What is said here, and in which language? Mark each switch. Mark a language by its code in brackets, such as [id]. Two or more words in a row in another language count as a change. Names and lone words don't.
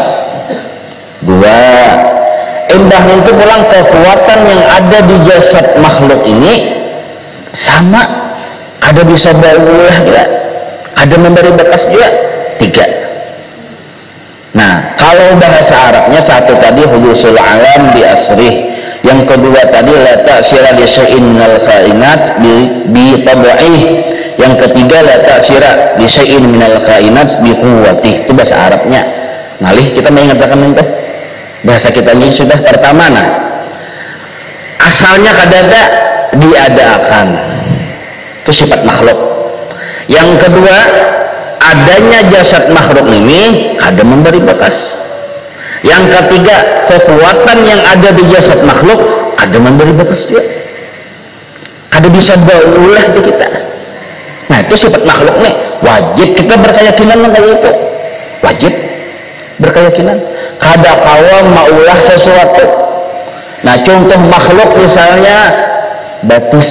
[bjn] Dua, imbah itu pulang kekuatan yang ada di jasad makhluk ini sama, kada bisa baulah juga, kada memberi bekas juga. [id] Tiga. Nah, kalau bahasa Arabnya satu tadi [ar] حدوث العالم بأسره, [id] yang kedua tadi [ar] لا تأثير لشيء من الكائنات بطبعه, [id] yang ketiga [ar] لا تأثير لشيء من الكائنات بقوته. [id] Itu bahasa Arabnya. [bjn] Nalih kita mengatakan itu bahasa kita ini sudah. Pertama, nah, asalnya kadada diadakan, itu sifat makhluk. [id] Yang kedua, adanya jasad makhluk ini ada memberi bekas. [bjn] Yang ketiga, kekuatan yang ada di jasad makhluk ada memberi bekas juga, ada bisa baulah di kita. [id] Nah, itu sifat makhluk nih, wajib kita berkeyakinan kayak itu, wajib berkeyakinan. [bjn] Kada kawa maulah sesuatu. Nah, contoh makhluk misalnya batis.